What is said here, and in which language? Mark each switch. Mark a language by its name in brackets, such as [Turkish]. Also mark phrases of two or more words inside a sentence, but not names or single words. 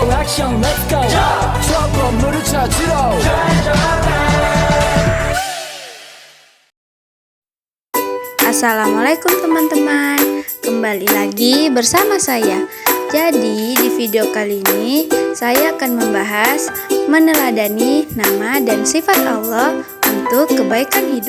[Korean] 액션 [English] let's go [Korean] 저 건물을 찾으러 [Indonesian] Assalamualaikum teman-teman, kembali lagi bersama saya. Jadi di video kali ini saya akan membahas meneladani nama dan sifat Allah untuk kebaikan hidup.